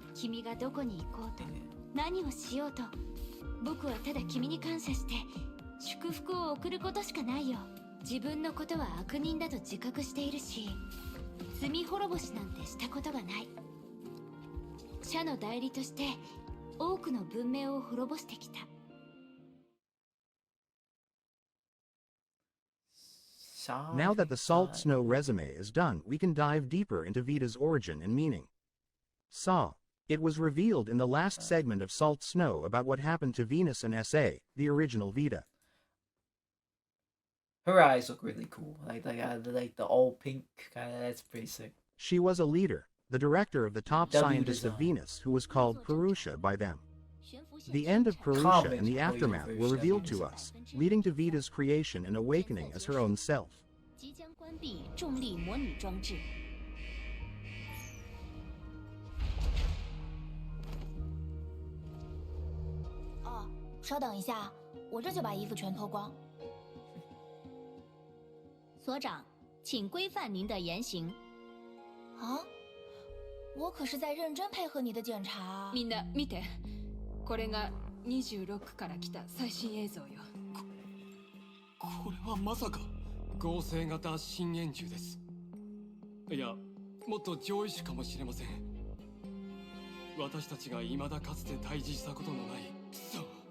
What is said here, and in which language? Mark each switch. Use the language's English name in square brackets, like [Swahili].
[Japanese] 君がどこに行こうと何をしようと、僕はただ君に感謝して祝福を送ることしかないよ。自分のことは悪人だと自覚しているし、罪滅ぼしなんてしたことがない。社の代理として多くの文明を滅ぼしてきた。 [English] Now that the Salt Snow resume is done, we can dive deeper into Vita's origin and meaning. Saw. It was revealed in the last segment of Salt Snow about what happened to Venus and SA, the original Vita. Her eyes look really cool. Like the all pink kind of. That's pretty sick. She was a leader, the director of the top W scientist of design. Venus, who was called Purusha by them. The end of Purusha and the aftermath were revealed to us, leading to Vita's creation and awakening as her own self. [Chinese] 即将关闭重力模拟装置。哦，稍等一下，我这就把衣服全脱光。所长，请规范您的言行。啊，我可是在认真配合你的检查。 [Japanese] みんな見て、これが26から来た最新映像よ。これはまさか合成型深淵銃です。いや、もっと上位種かもしれません。私たちが未だかつて対峙したことのない。そう。